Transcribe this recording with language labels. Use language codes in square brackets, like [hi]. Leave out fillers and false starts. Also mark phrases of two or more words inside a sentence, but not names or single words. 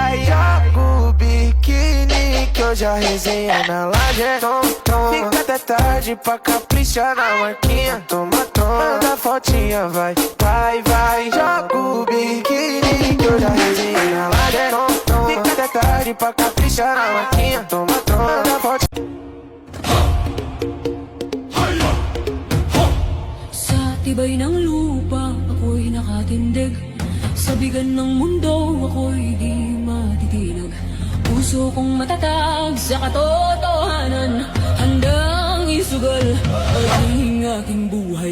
[pt] Joga o biquíni que hoje a resenha na laje é tom. Fica até tarde pra caprichar na marquinha. Toma tom, manda fotinha, vai. Joga o biquíni que hoje a resenha na laje é tom. Fica até tarde pra caprichar na marquinha. Toma tom, manda fotinha. [tl] Sa tibay ng lupa, ako'y nakatindig. Sa bigan ng mundo, ako'y di matitinag. Puso kong matatag sa katotohanan, handang isugal ang aking buhay.